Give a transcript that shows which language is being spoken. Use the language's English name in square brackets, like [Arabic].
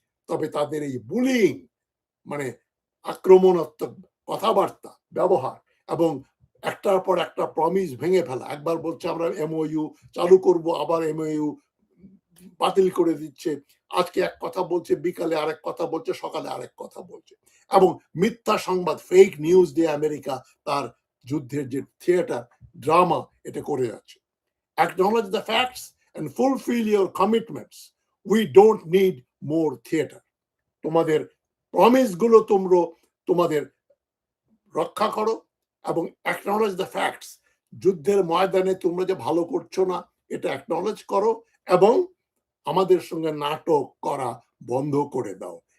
[Bangla] তবে তাদের এই বুলিং মানে আক্রমণাত্মক কথাবার্তা ব্যবহার এবং একটার পর একটা প্রমিস ভেঙে ফেলা, একবার বলছে আমরা এমওইউ চালু করব, আবার এমওইউ বাতিল করে দিচ্ছে, আজকে এক কথা বলছে, বিকালে আরেক কথা বলছে, সকালে আরেক কথা বলছে, এবং মিথ্যা সংবাদ, ফেক নিউজ দিয়ে আমেরিকা তার যুদ্ধের যে থিয়েটার ড্রামা এটা করে যাচ্ছে। [English] Acknowledge the facts and fulfill your commitments. We don't need more theater. [Bangla] তোমাদের প্রমিস গুলো তোমরা তোমাদের রক্ষা করো এবং [English] acknowledge the facts, [Bangla] যুদ্ধের ময়দানে তোমরা যে ভালো করছো না এটা অ্যাকনলেজ করো এবং আমাদের সঙ্গে নাটক করা বন্ধ করে দাও।